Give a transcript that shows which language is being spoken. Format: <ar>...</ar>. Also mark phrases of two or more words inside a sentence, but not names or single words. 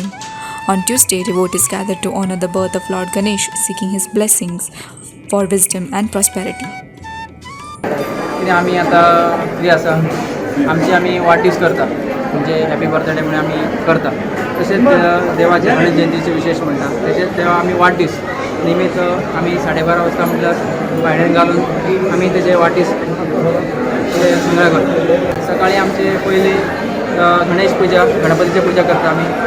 <en>On Tuesday, devotees gathered to honor the birth of Lord Ganesh, seeking his blessings for wisdom and prosperity.</en> <kok>आम्ही आता फ्री आसा आमची वाढदिवस करता म्हणजे</kok> <en>happy birthday</en> <kok>म्हणून आम्ही करता. तसेच देवाचे गणेश जयंतीचे विशेष म्हणटा तसेच तेव्हा आम्ही वाढदिवस निमित्त आम्ही 12:30 वाजता म्हटल्यार भायल्यान घालून आम्ही त्याचे वाढदिवस संग्रह करतो. सकाळी आमचे पयली गणेश पूजा गणपतीची पूजा करता आम्ही.</kok>